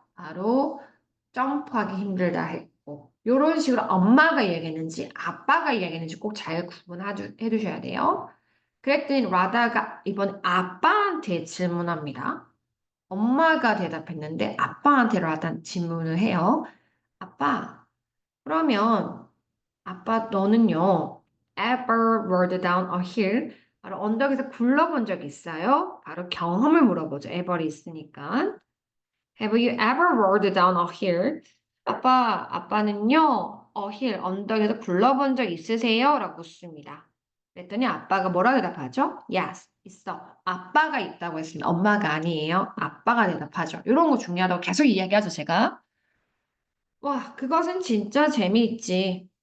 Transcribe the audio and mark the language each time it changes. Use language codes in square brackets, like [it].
[ko] 바로 점프하기 힘들다 했고 이런 식으로 엄마가 이야기했는지 아빠가 이야기했는지 꼭 잘 구분해 두셔야 돼요. 그랬더니 라다가 이번 아빠한테 질문합니다. 엄마가 대답했는데 아빠한테 라다 질문을 해요. 아빠, 그러면 아빠 너는요 [en] ever rolled down a hill? [ko] 바로 언덕에서 굴러본 적 있어요? 바로 경험을 물어보죠. ever이 있으니까. [en] Have you ever rolled down a hill? [ko] 아빠는요, hill, 언덕에서 굴러본 적 있으세요? 라고 묻습니다. 그랬더니 아빠가 뭐라 대답하죠? Yes, 있어. 아빠가 있다고 했습니다. 엄마가 아니에요. 아빠가 대답하죠. 이런 거 중요하다고 계속 이야기하죠, 제가. 와, 그것은 진짜 재미있지.